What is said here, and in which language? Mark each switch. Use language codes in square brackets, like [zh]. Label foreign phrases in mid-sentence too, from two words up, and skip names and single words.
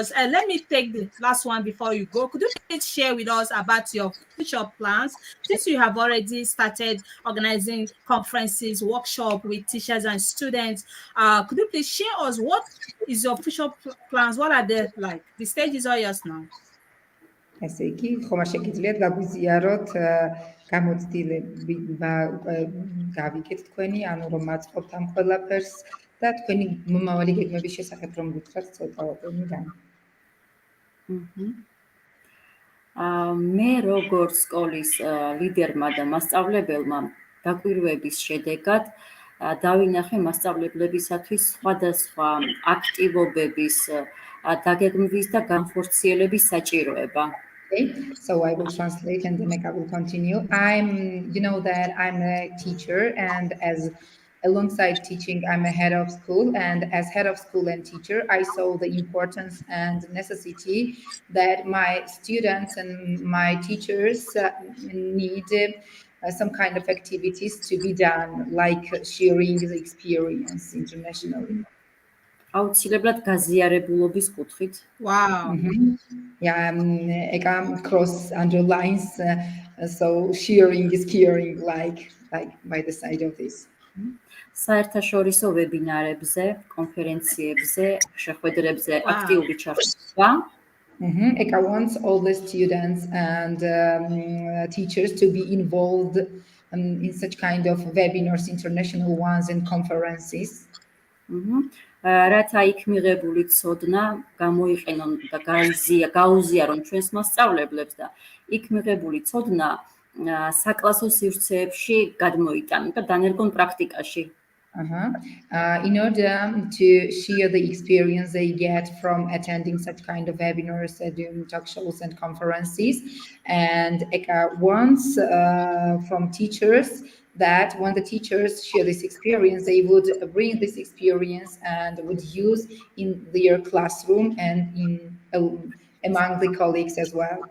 [en] Let me take the last one before you go. Could you please share with us about your future plans, since you have already started organizing conferences, workshop with teachers and students? Could you please share us what is your future plans? What are they like? The stage is all yours now. [ka] ესე იგი, ხომ არ შეგიძლიათ გაგვიზიაროთ გამოცდილება გავიგეთ თქვენი, ანუ რომ მაწყობთ ამ ყველაფერს და თქვენი მომავალი გეგმების შესახებ რომ გითხრათ ცოტაოდენიდან. მე როგორც სკოლის ლიდერმა და მასწავლებელმა დაკვირვების შედეგად დავინახე მასწავლებლებისათვის სხვადასხვა აქტივობების დაგეგმვის და განხორციელების საჭიროება. [en] Okay, so I will translate and then I will continue. You know that I'm a teacher, and as alongside teaching, I'm a head of school. And as head of school and teacher, I saw the importance and necessity that my students and my teachers need some kind of activities to be done, like sharing the experience internationally. [ka] აუცილებლად გაზიარებულობის კუთხით. [en] Wow. Yeah, Eka cross underlines, so sharing is caring, like by the side of this. [ka] საერთაშორისო ვებინარებზე, კონფერენციებზე, შეხვედრებზე აქტიური ჩართვა. [en] Eka wants all the students and teachers to be involved in such kind of webinars, international ones, and conferences. [ka] რათა იქ მიღებული ცოდნა გამოიყენონ და გაუზიარონ ჩვენს მასწავლებლებს და იქ მიღებული ცოდნა საკლასო სივრცეებში გადმოიტანონ და დანერგონ პრაქტიკაში. [en] In order to share the experience they get from attending such kind of webinars, doing talk shows and conferences, and Eka wants from teachers that when the teachers share this experience, they would bring this experience and would use in their classroom and in among the colleagues as well.